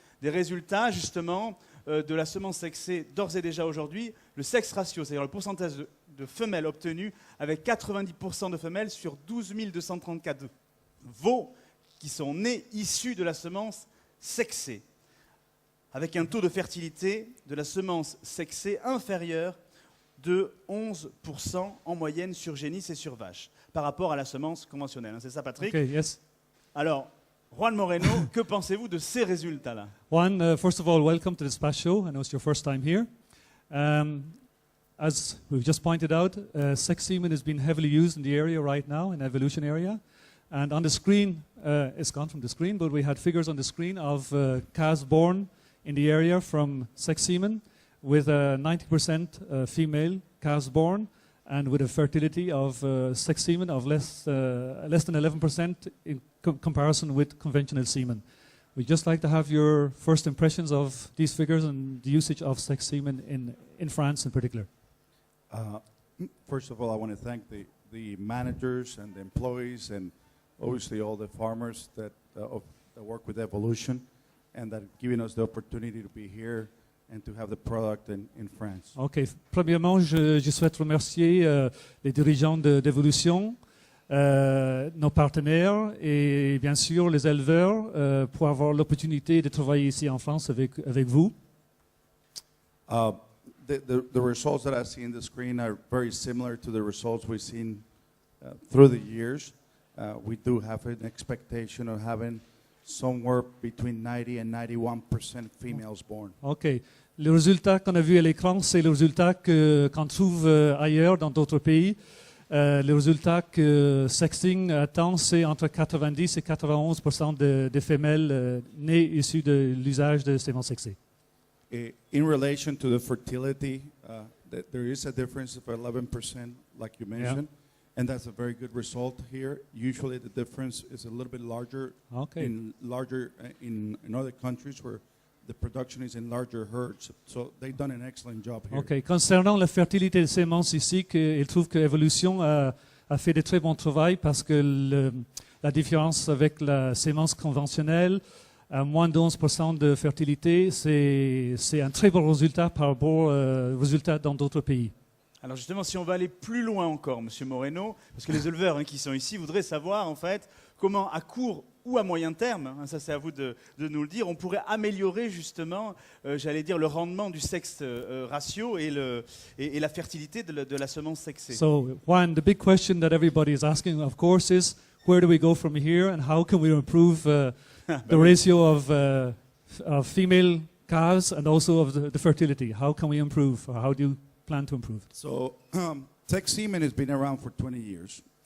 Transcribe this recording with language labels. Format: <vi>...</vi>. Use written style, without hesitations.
<fr>Des résultats, justement, de la semence sexée d'ores et déjà aujourd'hui, le sex ratio, c'est-à-dire le pourcentage de femelles obtenues, avec 90% de femelles sur 12 234 veaux qui sont nés issus de la semence sexée, avec un taux de fertilité de la semence sexée inférieur de 11% en moyenne sur génisse et sur vache, par rapport à la semence conventionnelle. C'est ça, Patrick?</fr> <en>Okay, yes.</en> <fr>Alors, Juan Moreno, que pensez-vous de ces résultats-là?</fr> <en>Juan, first of all, welcome to the Splash Show. I know it's your first time here. As we've just pointed out, sex semen has been heavily used in the area right now, in the evolution area. And on the screen, it's gone from the screen, but we had figures on the screen of calves born in the area from sex semen, with 90% female calves born, and with a fertility of sex semen of less than 11% in comparison with conventional semen. We'd just like to have your first impressions of these figures and the usage of sex semen in France in particular. First of all, I want to thank the managers and the employees and obviously all the farmers that work with Evolution and that giving us the opportunity to be here and to have the product in France. Ok.</en> <fr>Premièrement, je souhaite remercier les dirigeants d'Evolution, nos partenaires et bien sûr les éleveurs pour avoir l'opportunité de travailler ici en France avec vous.</fr> <en>The results that I see in the screen are very similar to the results we've seen through the years. We do have an expectation of having somewhere between 90 and 91% females born. Ok.</en> <fr>Le résultat qu'on a vu à l'écran, c'est le résultat qu'on trouve ailleurs dans d'autres pays. Le résultat que Sexing attend, c'est entre 90 et 91% de femelles nées issues de l'usage de semences sexées.</fr> <en>In relation to the fertility, there is a difference of 11%, like you mentioned, and that's a very good result here. Usually, the difference is a little bit larger in other countries where the production is in larger herds. So they've done an excellent job here. Okay.</en> <fr>Concernant la fertilité des semences ici, il trouve que Evolution a fait de très bon travail parce que la différence avec la sémence conventionnelle, à moins de 11% de fertilité, c'est un très bon résultat par rapport aux résultats dans d'autres pays. Alors justement, si on va aller plus loin encore, Monsieur Moreno, parce que les éleveurs qui sont ici voudraient savoir en fait comment à court ou à moyen terme, ça c'est à vous de nous le dire, on pourrait améliorer justement, j'allais dire, le rendement du sexe ratio et la fertilité de la semence sexée.</fr> <en>So, one, the big question that everybody is asking, of course, is where do we go from here and how can we improve the ratio of female calves and also of the fertility? How can we improve, or how do you plan to improve? So, sex semen has been around for 20 years.</en>